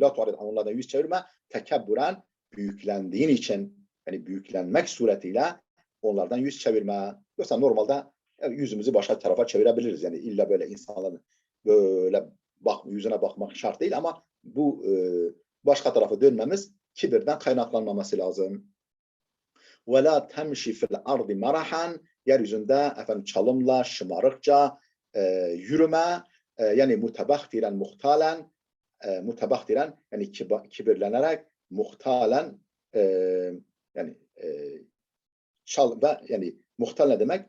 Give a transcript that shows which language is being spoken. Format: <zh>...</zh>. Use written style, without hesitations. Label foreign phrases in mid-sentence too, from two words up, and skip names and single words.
<ar>لا تعرض</ar> <tr>onlardan yüz çevirme. Tekebburan büyüklendiğin için, yani büyüklenmek suretiyle onlardan yüz çevirme. Yoksa normalde yüzümüzü başka tarafa çevirebiliriz. Yani illa böyle insanların böyle yüzüne bakmak şart değil ama bu başka tarafa dönmemiz kibirden kaynaklanmaması lazım.</tr> <ar>وَلَا تَمْشِ فِي الْاَرْضِ مَرَحًا.</ar> <tr>Yeryüzünde efendim çalımla, şımarıkça yürüme, yani</tr> <ar>متبخترا مختالا متبخترا</ar> <tr>yani kibirlenerek, muhtalen yani yani muhtal ne demek?</tr>